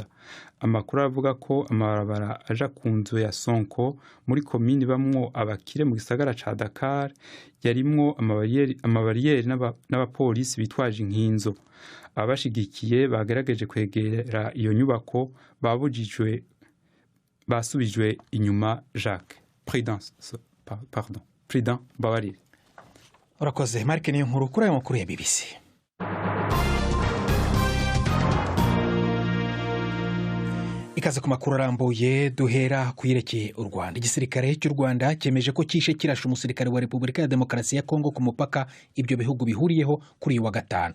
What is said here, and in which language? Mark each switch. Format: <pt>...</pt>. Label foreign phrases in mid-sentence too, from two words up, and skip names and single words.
<rn>Amakuru avuga ko amabarabara aja ku nzu ya Sonko muri komini bamwo abakire mu gisagara ca Dakar yarimwo amabariyeri n'abapolisi bitwaje inkinzo. Abashigikiye bagerageje kwegera iyo nyubako basubijwe inyuma. Jacques Prudence Prudent Babarire. Urakoze Mark, niyo nkuru kuri ayo makuru ya BBC. Ikaze ku makuru arambuye, duhera kuyerekeye u Rwanda.</rn> <rw>Igisirikare cy'u Rwanda cyemeje ko kishe kirashe umusirikare wa Repubulika ya Demokarasi ya Kongo ku mupaka ibyo bihugu bihuriyeho kuri uyu wa gatanu.</rw>